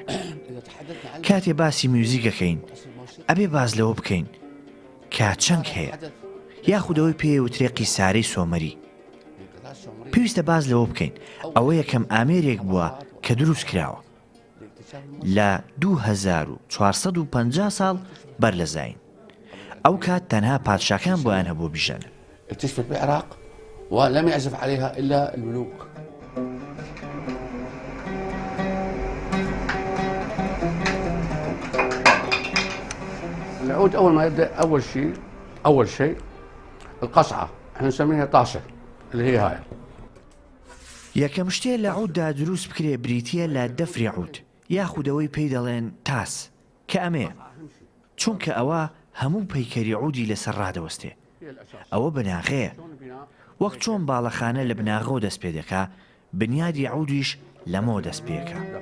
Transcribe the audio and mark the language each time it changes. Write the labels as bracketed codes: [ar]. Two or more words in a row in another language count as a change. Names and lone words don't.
[ckb] کاتێ باسی میوزیکەکەین ئەبێ باز لەوە بکەین کە چەنگ هەیە یاخودەوەی پێوترێ قیسارەی سۆمەری. پێویستە باز لەوە بکەین ئەوە یەکەم ئامێرێک بووە کە دروست کراوە لە 2450 ساڵ بەر لە زاین. ئەو کات تەنها پادشاکان بۆیان هەبوو بیژەن. [ar] اكتشفت بالعراق ولم يعزف عليها إلا الملوك. العود أول ما يبدأ أول شيء القصعة احنا نسميها طاسة اللي هي هاي. [ckb] یەکەم شتێ لە عوددا دروست بکرێ بریتیە لە دەفری عود یاخودەوەی پێی دەڵێن تاس کە ئەمەیە چونکە ئەوە هەموو پەیکەری عودی لەسەر ڕادەوەستێ. ئەوە بناغەیە وەک چۆن باڵەخانە لە بناغەوە دەست پێ دەکا بنیادی عودیش لەمەوە دەست پێکە.